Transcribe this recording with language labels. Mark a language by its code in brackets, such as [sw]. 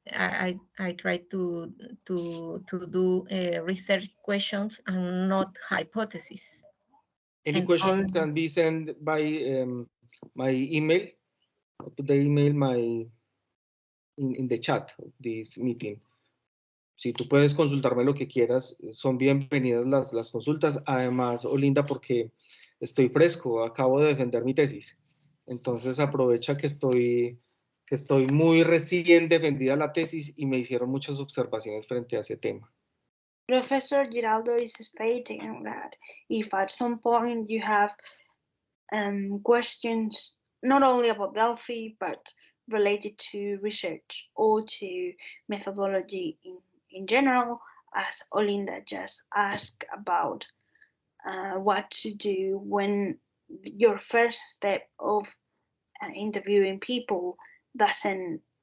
[en] I try to do research questions and not hypotheses. Any question can be sent by my email. Put the email in the chat of this meeting. [es] Si tú puedes consultarme lo que quieras, son bienvenidas las consultas. Además, Olinda, porque estoy fresco, acabo de defender mi tesis. Entonces aprovecha que estoy muy recién defendida la tesis y me hicieron muchas observaciones frente a ese tema. [en] Professor Girarldo is stating that if at some point you have questions not only about Delphi, but related to research or to methodology in general, as Olinda just asked about what to do when your first step of interviewing people doesn't